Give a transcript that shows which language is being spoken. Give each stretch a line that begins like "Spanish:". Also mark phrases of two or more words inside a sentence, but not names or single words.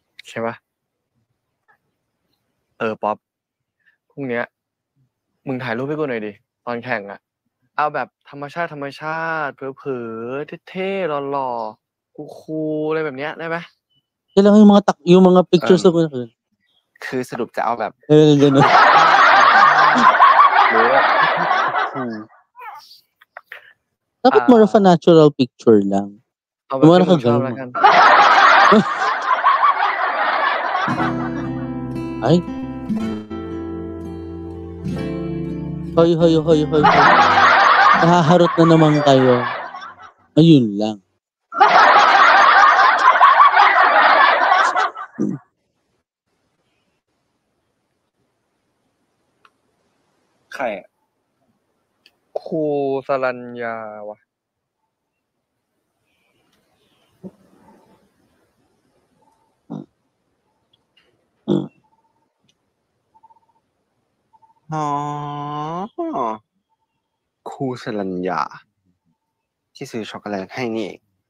Thai: ใช่ปะป๊อปพรุ่งเนี้ยมึงถ่ายรูปให้กูหน่อยดิตอนแข่งอะเอาแบบธรรมชาติเผลอๆเท่ๆหล่อๆคูลๆอะไรแบบเนี้ยได้ไหม
Filipino: Kailangan yung mga pictures ko.
Thai: คือสรุปจะเอาแบบ
Filipino: Ganun.
Thai: หรือแบบ
English: Dapat more of a natural picture lang.
Thai: เอาแบบที่มึงชอบแล้วกัน
Filipino: Ay. Hoy. Nahaharot na naman kayo. Ayun lang.
Thai: ใครอะ ครูสรัญญาวะ อ๋อครูสรัญญาที่ซื้อช็อกโกแลตให้นี่เอง